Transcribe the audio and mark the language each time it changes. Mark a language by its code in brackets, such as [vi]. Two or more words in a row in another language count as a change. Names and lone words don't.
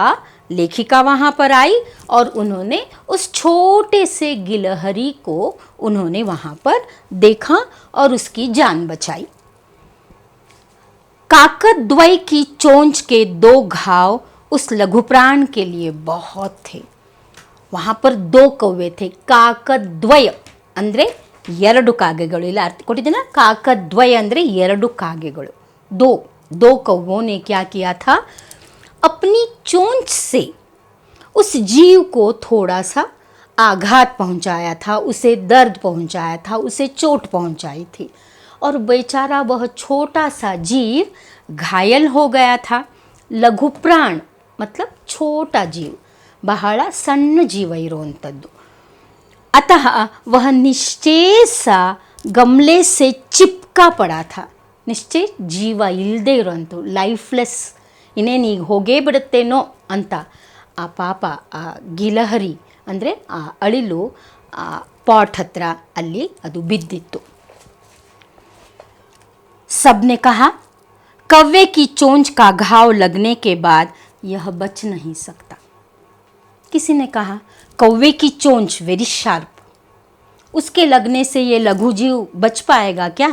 [hi] लेखिका वहाँ पर आई और उन्होंने उस छोटे से गिलहरी को उन्होंने वहाँ पर देखा और उसकी जान बचाई. काकद्वय की चोंच के 2 घाव उस लघु प्राण के लिए बहुत थे. वहाँ पर 2 कौवे थे. काकद्वय [kn] ಅಂದರೆ 2 ಕಾಗೆಗಳು. ಇಲ್ಲ ಅರ್ಥ ಕೊಟ್ಟಿದ್ದೀನ? ಕಾಕದ್ವಯ ಅಂದರೆ 2 ಕಾಗೆಗಳು. [hi] दो कौवों ने क्या किया था? अपनी चोंच से उस जीव को थोड़ा सा आघात पहुंचाया था, उसे दर्द पहुंचाया था, उसे चोट पहुंचाई थी और बेचारा वह छोटा सा जीव घायल हो गया था. लघु प्राण मतलब छोटा जीव, [kn] ಬಹಳ ಸಣ್ಣ ಜೀವ ಇರುವಂಥದ್ದು. [hi] अतः वह निश्चय सा गमले से चिपका पड़ा था. [kn] ನಿಶ್ಚಯ ಜೀವ ಇಲ್ಲದೆ ಇರೋಂಥ ಲೈಫ್ಲೆಸ್, ಇನ್ನೇನು ಈಗ ಹೋಗೇ ಬಿಡುತ್ತೇನೋ ಅಂತ ಆ ಪಾಪ ಆ ಗಿಲಹರಿ ಅಂದರೆ ಆ ಅಳಿಲು ಆ ಪಾಟ್ ಹತ್ರ ಅಲ್ಲಿ ಅದು ಬಿದ್ದಿತ್ತು. [hi] सबने कहा कौवे की चोंच का घाव लगने के बाद यह बच नहीं सकता. किसी ने कहा कौवे की चोंच [en] very sharp, [hi] उसके लगने से ये लघु जीव बच पाएगा क्या?